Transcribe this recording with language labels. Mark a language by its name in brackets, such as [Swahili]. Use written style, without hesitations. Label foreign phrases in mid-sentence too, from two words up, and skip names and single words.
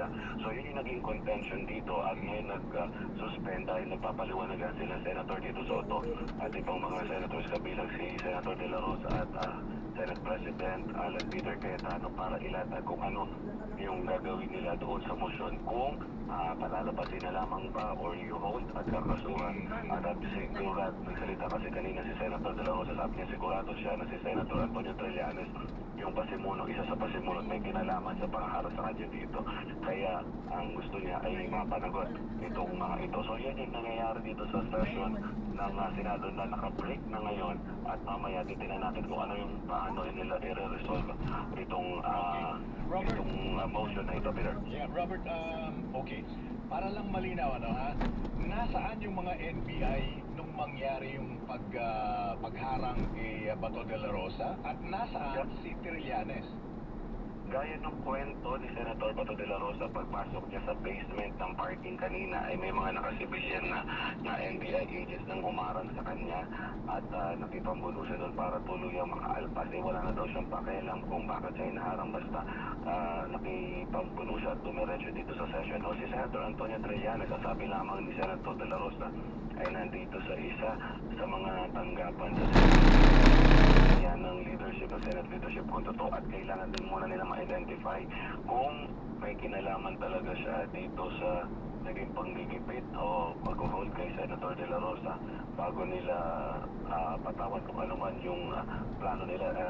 [Filipino] So yun yung naging contention dito at ngayon nag-suspend dahil nagpapaliwanagan sila Senator Tito Soto at ibang mga senators kabilang si Senator De La Rosa at Senate President Alan Peter Cayetano para ilatag kung ano yung gagawin nila doon sa motion, kung palalabasin na lamang ba or [English] you hold [Filipino] at kakasuhan. At sigurado, nagsalita kasi kanina si Senator De La Rosa, sabi niya sigurado siya na si Senator Antonio Trillanes yung pasimuno, isa sa pasimuno may kinalaman sa pangaharas sa kanya dito. Kaya ang gusto niya ay mapanagot itong mga ito. So yan yung nangyayari dito sa session ng Senado na naka-break na ngayon, at mamaya titignan natin kung ano yung paano nila i-resolve itong motion na ito, Peter. [English] Yeah, Robert, okay. [Filipino] Para lang malinaw, nasaan yung mga NBI nung mangyari yung pagharang kay Bato de la Rosa, at nasaan si Trillanes? Gaya ng kwento ni Senator Bato de la Rosa, pagpasok niya sa basement ng parking kanina ay may mga nakasibilyan na NBI agents nang umarang sa kanya at nakipambuno siya doon para tuluyang makaalpas. Wala na daw siyang pakialam kung bakit siya inaharang, basta nakipambuno siya at dumiretso dito sa session. O si Senator Antonio Trillanes, sasabi lamang ni Senator de la Rosa, ay nandito sa isa sa mga tanggapan sa yan ng leadership ng [English] Senate leadership [Filipino] kung totoo, at kailangan din muna nila ma-identify kung may kinalaman talaga siya dito sa naging panggigipit o pag-hold kay Senator De La Rosa bago nila patawan kung ano man yung plano nila.